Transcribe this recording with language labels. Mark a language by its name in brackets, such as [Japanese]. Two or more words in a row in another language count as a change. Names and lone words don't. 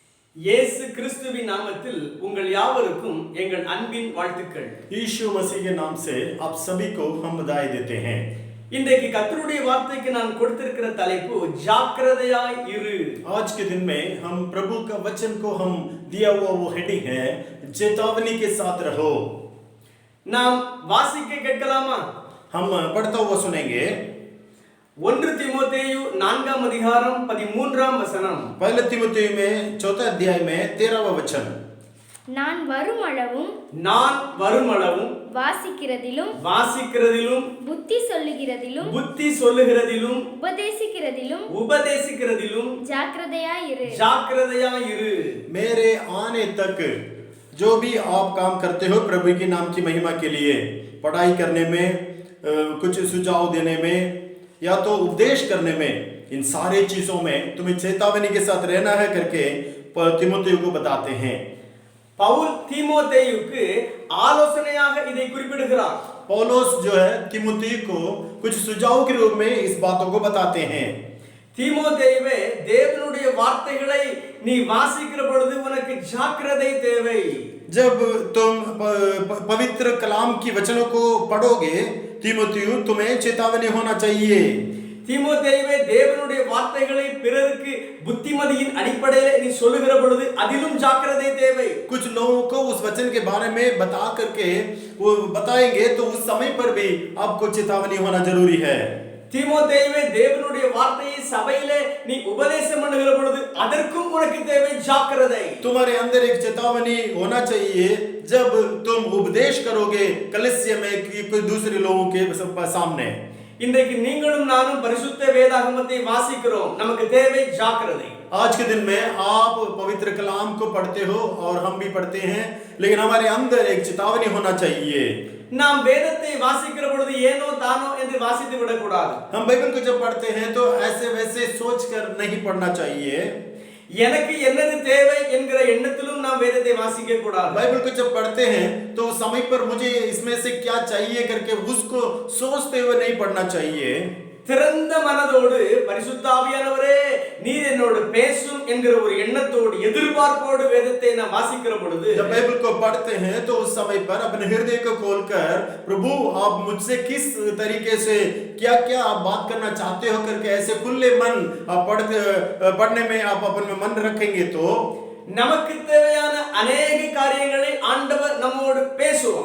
[Tamil] இயேசு கிறிஸ்துவின் நாமத்தில் உங்கள் யாவருக்கும் எங்கள் அன்பின் வாழ்த்துக்கள். [Hindi] यीशु मसीह के नाम से आप सभी को हम बधाई देते हैं। [Tamil] இன்றைக்கு கர்த்தருடைய வார்த்தைக்கு நான் கொடுத்திருக்கிற தலைப்பு ஜாக்கிரதையாய் இரு. [Hindi] आज के दिन में हम प्रभु का वचन को हम दिया हुआ वो हेडिंग है चेतावनी के साथ रहो। [Tamil] நாம் வாசிக்க கேட்கலாமா? [Hindi] हम पढ़ता हुआ सुनेंगे। [Tamil] 1 தீமோத்தேயு 4ஆம் அதிகாரம் 13ஆம் வசனம். [Hindi] पहले तीमुथियुस में 4 अध्याय में 13वां वचन। [Tamil] நான் வருமளவும் வாசிக்கிறதிலும் புத்தி சொல்லுகிறதிலும் உபதேசிக்கிறதிலும் ஜாக்கிரதையாயிரு. [Hindi] मेरे आने तक जो भी आप काम करते हो प्रभु के नाम की महिमा के लिए, पढ़ाई करने में, कुछ सुझाव देने में या तो उपदेश करने में, इन सारे चीजों में तुम्हें चेतावनी के साथ रहना है करके तीमुथियुस को बताते हैं। [Tamil] பவுல் தீமோத்தேயுக்கு ஆலோசனையாக இதை குறிப்பிடுகிறார். [Hindi] पौलुस जो है तीमुथियुस को कुछ सुझाव के रूप में इस बातों को बताते हैं। [Tamil] தீமோத்தேயுவே, தேவனுடைய வார்த்தைகளை நீ வாசிக்கிற பொழுது உனக்கு ஜாக்கிரதை தேவை. [Hindi] जब तुम पवित्र कलाम की वचनों को पढ़ोगे तीमुथियुस, तुम्हें चेतावनी होना चाहिए। [Tamil] தீமோத்தேயுவே, தேவனுடைய வார்த்தைகளை பிறருக்கு புத்திமதியின் அடிப்படையில் நீ சொல்லுகிற பொழுது அதிலும் ஜாக்கிரதை தேவை. [Hindi] कुछ लोगों को उस वचन के बारे में बता करके वो बताएंगे तो उस समय पर भी आपको चेतावनी होना जरूरी है। [Tamil] தீமோத்தேயுவே, தேவனுடைய வார்த்தையை சபையிலே நீ உபதேசம் பண்ணுகிற பொழுது அதற்கும் உனக்கு தேவை ஜாக்கிரதை. [Hindi] तुम्हारे अंदर एक चेतावनी होना चाहिए जब तुम उपदेश करोगे कलीसिया में कोई दूसरे लोगों के सामने। [Tamil] இன்றைக்கு நீங்களும் நானும் பரிசுத்த வேதாகமத்தை வாசிக்கிறோம், நமக்கு தேவை ஜாக்கிரதை. [Hindi] आज के दिन में आप पवित्र कलाम को पढ़ते हो और हम भी पढ़ते हैं, लेकिन हमारे अंदर एक चेतावनी होना चाहिए। [Tamil] நாம் வேதத்தை வாசிக்கிற பொழுது ஏனோ தானோ என்று வாசித்து விடக்கூடாது. [Hindi] हम बाइबल को जब पढ़ते हैं तो ऐसे वैसे सोचकर नहीं पढ़ना चाहिए। [Tamil] எனக்கு என்னது தேவை என்கிற எண்ணத்திலும் நாம் வேதத்தை வாசிக்க கூடாது. [Hindi] बाइबल को जब पढ़ते हैं तो समय पर मुझे इसमें से क्या चाहिए करके उसको सोचते हुए नहीं पढ़ना चाहिए। [Tamil] திறந்த மனதோடு பரிசுத்த ஆவியானவரே நீர் என்னோடு பேசும் என்கிற ஒரு எண்ணத்தோடு எதிர்பார்ப்போடு வேதத்தை நாம் வாசிக்கிற பொழுது, [Hindi] जब बाइबल को पढ़ते हैं तो उस समय पर अपने हृदय को खोलकर प्रभु आप मुझसे किस तरीके से क्या क्या आप बात करना चाहते हो करके ऐसे खुले मन आप पढ़ने में आप अपने मन रखेंगे तो [Tamil] நமக்கு தேவையான अनेक காரியங்களை ஆண்டவர் நம்மோடு பேசுவார்.